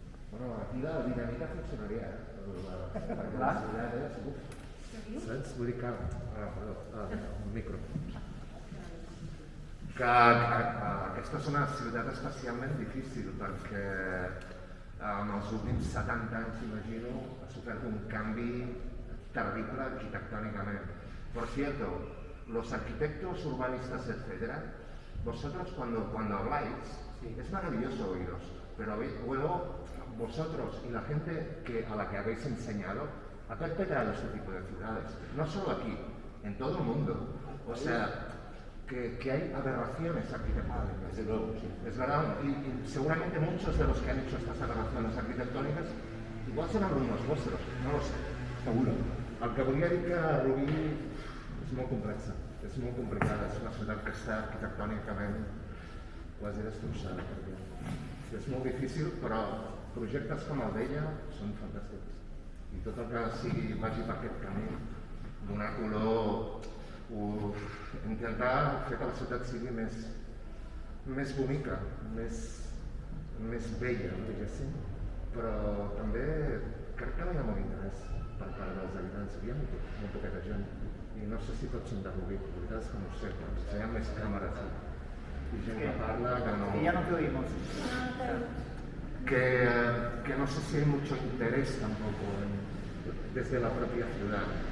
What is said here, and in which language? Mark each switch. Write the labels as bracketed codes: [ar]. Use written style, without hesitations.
[ca] Bueno, aquí la dinamita funcionaria, perquè la ciutat és... Saps? Vull dir que... Perdó, un micro. Que aquesta és una ciutat especialment difícil perquè en els últims 70 anys, imagino, ha sofert un canvi terrible arquitectònicament. [es] Por cierto, los arquitectos urbanistas, etcétera, vosotros cuando habláis, es maravilloso oíros, pero luego vosotros y la gente a la que habéis enseñado ha perpetrado este tipo de ciudades, no solo aquí, en todo el mundo. O sea, que hay aberraciones arquitectónicas. Desde luego, sí. Es verdad, y seguramente muchos de los que han hecho estas aberraciones arquitectónicas igual son alumnos vuestros, no lo sé. Seguro. [ca] El que volia dir que Rubí és molt complexa, és molt complicada, és una ciutat que està arquitectònicament quasi destrossada. És molt difícil, però projectes com el d'ella són fantàstics. I tot el que vagi per aquest camí, donar color, intentar fer que la ciutat sigui més bonica, més bella, diguéssim, però també crec que no hi ha molt interès per part dels habitants. Hi ha molt poqueta gent i no sé si tots són de Rubí, la veritat és que no ho sé, però hi ha més càmeres i gent que parla que no... [es] Ya no te oímos. Que no sé si hay mucho interés tampoco desde la propia ciudad.